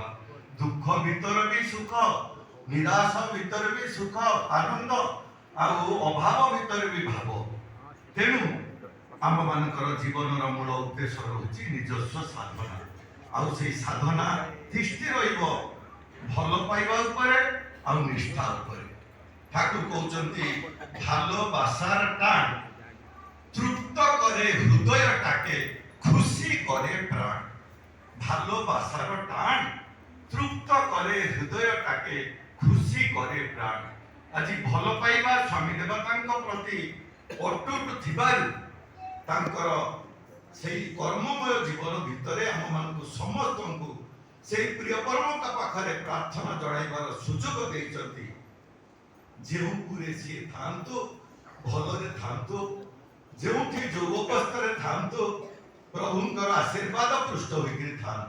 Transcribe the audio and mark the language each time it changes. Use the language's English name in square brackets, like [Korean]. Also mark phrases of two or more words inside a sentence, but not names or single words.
[Odia] ଦୁଃଖ ଭିତରେ ବି ସୁଖ, ନିରାଶ ଭିତରେ ବି ସୁଖ ଆନନ୍ଦ, ଆଉ ଅଭାବ ଭିତରେ ବି ଭାବ। ତେଣୁ ଆମ ମାନଙ୍କର ଜୀବନର ମୂଳ ଉଦ୍ଦେଶ୍ୟ ରହୁଛି ନିଜସ୍ୱ ସାଧନା। ଆଉ ସେଇ ସାଧନା ତିଷ୍ଠି ରହିବ ଭଲ ପାଇବା ଉପରେ ଆଉ ନିଷ୍ଠା ଉପରେ। ଠାକୁର କହୁଛନ୍ତି [Bangla] ଭାলোবাসার টান তৃপ্ত করে হৃদয়টাকে খুশি করে প্রাণ। ভালোবাসার টান তৃপ্ত করে হৃদয়টাকে খুশি করে প্রাণ। [Odia] ଆଜି ଭଲ ପାଇବା ସ୍ୱାମୀ ଦେବତାଙ୍କ ପ୍ରତି ଅଟୁଟ ଥିବାରୁ ତାଙ୍କର ସେଇ କର୍ମମୟ ଜୀବନ ଭିତରେ ଆମମାନଙ୍କୁ ସମସ୍ତଙ୍କୁ ସେଇ ପ୍ରିୟ ପରମଙ୍କ ପାଖରେ ପ୍ରାର୍ଥନା ଜଣାଇବାର ସୁଯୋଗ ଦେଇଛନ୍ତି। ଯେଉଁପୁରେ ସିଏ ଥାଆନ୍ତୁ ଭଲରେ ଥାଆନ୍ତୁ, ଯେଉଁଠି ଯୋଗ ଅବସ୍ଥାରେ ଥାଆନ୍ତୁ ପ୍ରଭୁଙ୍କର ଆଶୀର୍ବାଦ ପୃଷ୍ଠ ହୋଇକରି ଥାଆନ୍ତୁ।